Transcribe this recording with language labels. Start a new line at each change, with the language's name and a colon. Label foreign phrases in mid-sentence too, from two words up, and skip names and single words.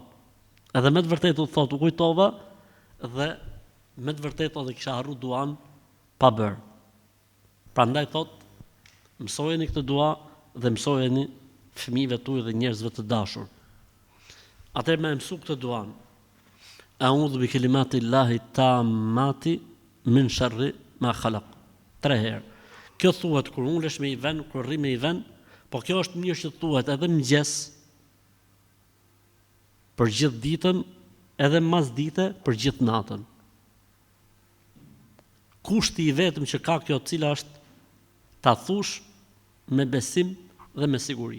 Albanian: Edhe me të vërtetë thot u kujtova dhe me të vërtetë edhe kisha harru duan pa bër. Prandaj thot, mësojeni këtë dua dhe mësojeni fëmijëve tuaj dhe njerëzve të dashur. Atëherë më mësu këtë duan.
Arabic: أعوذ بكلمات الله التامات من شر ما خلق.
Albanian: 3 herë. Kjo thuhet kur ulesh me i vend, kur rri me i vend, po kjo është mirë që thuhet edhe mëngjes për gjithë ditën, edhe mas dite për gjithë natën. Kushti i vetëm që ka kjo, cila është ta thush me besim dhe me siguri.